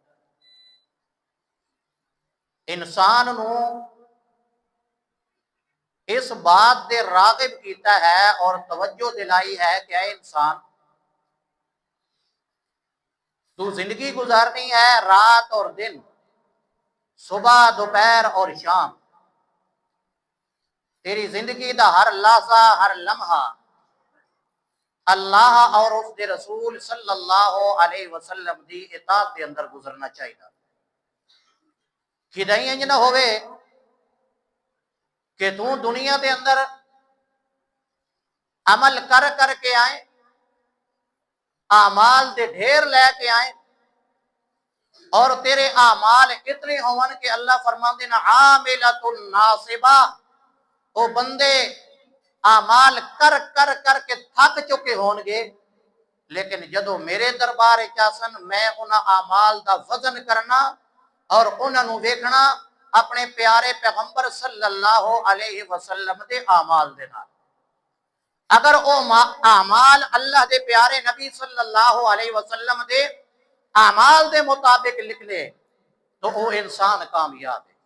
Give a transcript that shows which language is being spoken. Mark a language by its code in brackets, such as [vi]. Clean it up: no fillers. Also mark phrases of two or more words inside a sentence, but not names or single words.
[pa] انسان نو اس بات دے راغب کیتا ہے اور توجہ دلائی ہے کہ اے انسان تو زندگی گزارنی ہے رات اور دن، صبح دوپہر اور شام. تیری زندگی دا ہر لحظہ ہر لمحہ اللہ اور اس دے رسول [ar] صلی اللہ علیہ وسلم [pa] دی اطاعت دے اندر گزرنا چاہیے. کدی انج نہ ہوئے کہ تو دنیا دے اندر عمل کر کر کے آئے، اعمال دے ڈھیر لے کے آئے اور تیرے اعمال اتنے ہون کہ اللہ فرماندے نا [ar] عاملۃ ناصبہ، [pa] وہ بندے اعمال کر کر کر کے تھک چکے ہون گے، لیکن جدو میرے دربار چاسن میں انہاں اعمال دا وزن کرنا اور انہاں نو ویکھنا اپنے پیارے پیغمبر [ar] صلی اللہ علیہ وسلم [pa] دے اعمال دے نال. اگر او اعمال اللہ دے پیارے نبی [ar] صلی اللہ علیہ وسلم [pa] دے اعمال دے مطابق لکھ لے تو وہ انسان کامیاب ہے.